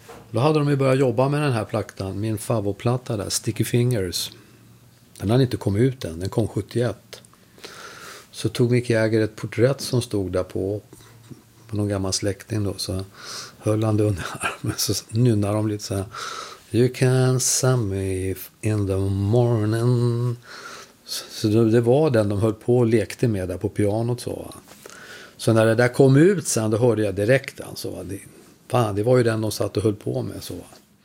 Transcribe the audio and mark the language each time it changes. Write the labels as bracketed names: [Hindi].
[Swedish] Då hade de ju börjat jobba med den här plattan, min favoritplatta där, Sticky Fingers. Den hade inte kommit ut än, den kom 71. Så tog Mick Jagger ett porträtt som stod där på någon gammal släkting då, så höll han det under armen, så nynnar de lite så här. [English] You can send me in the morning. [Swedish] Så det var den de höll på och lekte med där på pianot, så va. Så när det där kom ut sen, då hörde jag direkt den, så va. Fan, det var ju den de satt och höll på med, så va.